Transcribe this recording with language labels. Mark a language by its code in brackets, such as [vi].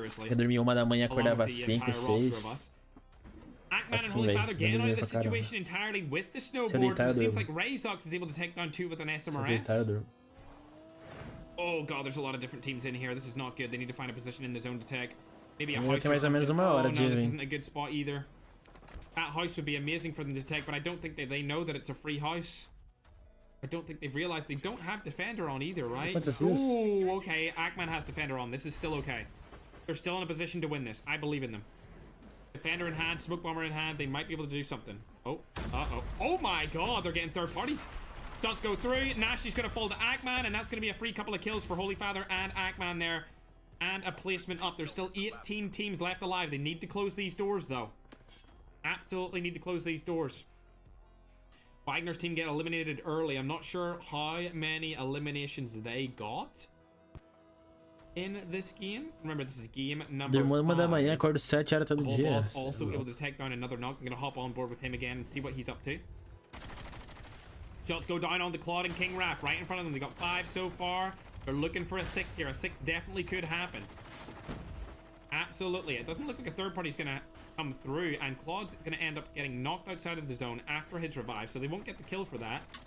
[pt] Eu dormia 1 da manhã, acordava às 5, 6. [en] Ackman and Holy Father getting out of the situation entirely with the snowboard. So it seems like Razox is able to take down 2 with an SMRS. Oh god, there's a lot of different teams in here. This is not good. They need to find a position in the zone to take. Maybe a house. [pt] Mais ou menos 1 hora de [en] this isn't a good spot either. That house would be amazing for them to take, but I don't think they know that it's a free house. I don't think they've realized they don't have Defender on either, right? Oh, okay. Ackman has Defender on. This is still okay. They're still in a position to win this. I believe in them. Defender in hand, Smoke Bomber in hand. They might be able to do something. Oh, uh-oh. Oh my god, they're getting third parties. Dots go through. Nashi's going to fall to Ackman, and that's going to be a free couple of kills for Holy Father and Ackman there. And a placement up. There's still 18 teams left alive. They need to close these doors, though. Absolutely need to close these doors. Wagner's team get eliminated early. I'm not sure how many eliminations they got in this game. Remember, this is game number 5. [pt] 1 da manhã, acordo 7 horas todo dia. [en] Also able to take down another knock. I'm going to hop on board with him again and see what he's up to. Shots go down on the Claude and King Raph right in front of them. They got 5 so far. They're looking for a 6th here. A 6th definitely could happen. Absolutely. It doesn't look like a third party's going to come through, and Claude's going to end up getting knocked outside of the zone after his revive, so they won't get the kill for that.